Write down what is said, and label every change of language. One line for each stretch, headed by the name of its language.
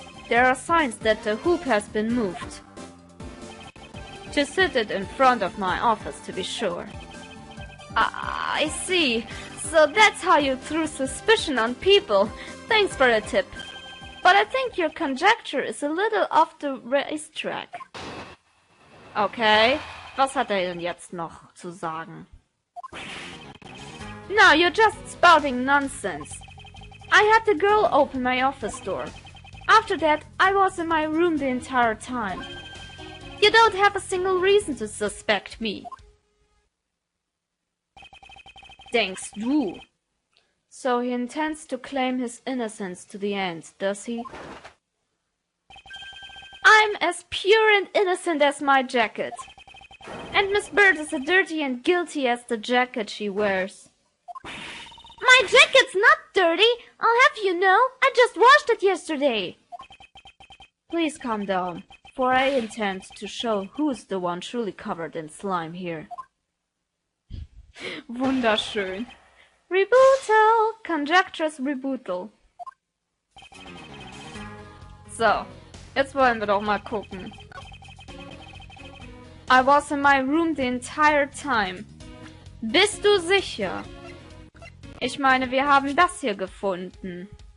English: There are signs that the hoop has been moved. To sit it in front of my office, to be sure. I see. So that's how you threw suspicion on people. Thanks for the tip. But I think your conjecture is a little off the racetrack.
German: Okay, was hat denn jetzt noch zu sagen?
English: No, you're just spouting nonsense. I had the girl open my office door. After that, I was in my room the entire time. You don't have a single reason to suspect me.
German: Denkst du?
English: So he intends to claim his innocence to the end, does he? I'm as pure and innocent as my jacket. And Miss Bird is as dirty and guilty as the jacket she wears. My jacket's not dirty, I'll have you know. I just washed it yesterday. Please calm down, for I intend to show who's the one truly covered in slime here.
German: Wunderschön. Rebootal, Conjectures Rebootal. So, jetzt wollen wir doch mal gucken.
English: I was in my room the entire time.
German: Bist du sicher? Ich meine, wir haben das hier gefunden.